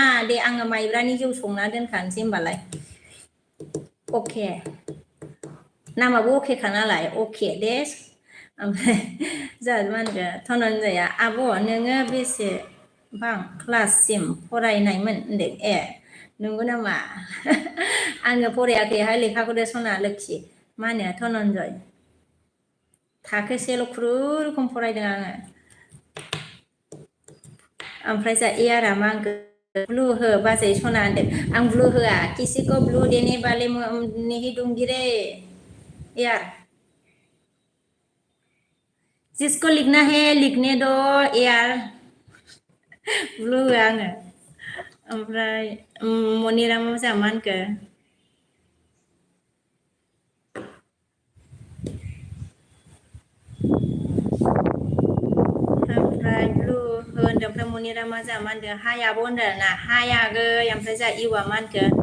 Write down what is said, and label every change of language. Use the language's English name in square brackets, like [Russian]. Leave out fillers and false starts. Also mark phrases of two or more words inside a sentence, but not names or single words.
[Bodo] दे आङो माइब्रानि जौ संना दोनखानोसै होनबालाय अके नामाबो अकेखा नालाय अके दे ओमफ्राय जोंहा मा होनगोन धनन्जया आब' नोङो बेसेबां क्लाससिम फरायनायमोन होनदों नंगौ नामा आङो फरायाखैहाय लेखाखौनो सना लोखि मा होनो धनन्जय थाखोसेल' खुनुरुखुम फरायदों आङो ओमफ्राय जा यारा मा होनखो ब्लु हो बाजै सना होनदों आं ब्लु होआ [Hindi] किसिखौ ब्लु देने बाले नहीं दूंगी रे यार जिसको लिखना है लिखने दो यार [Bodo] ब्लु होआ आङो ओमफ्राय मनिरामा जोंहा मा होनखो ओमफ्राय ब्लु होनदों ओमफ्राय मनिरामा जोंहा मा होनदों हाय आब' होनदों ना हाय आगै ओमफ्राय जोंहा इउआ मा होनखो